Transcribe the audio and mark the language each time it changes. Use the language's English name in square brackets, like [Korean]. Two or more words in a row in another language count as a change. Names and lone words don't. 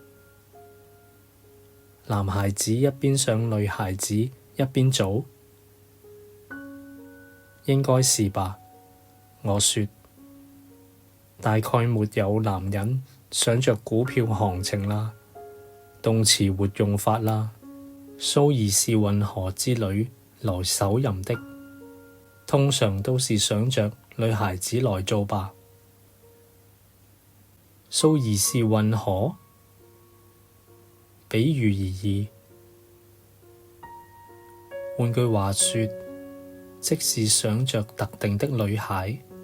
[Chinese] 男孩子一邊上女孩子一邊做，應該是吧。我說：大概沒有男人想着股票行情啦，動詞活用法啦，蘇伊士運河之旅來手淫的，通常都是想着女孩子來做吧。蘇伊士運河，比喻而已。換句話說，即是想着特定的女孩。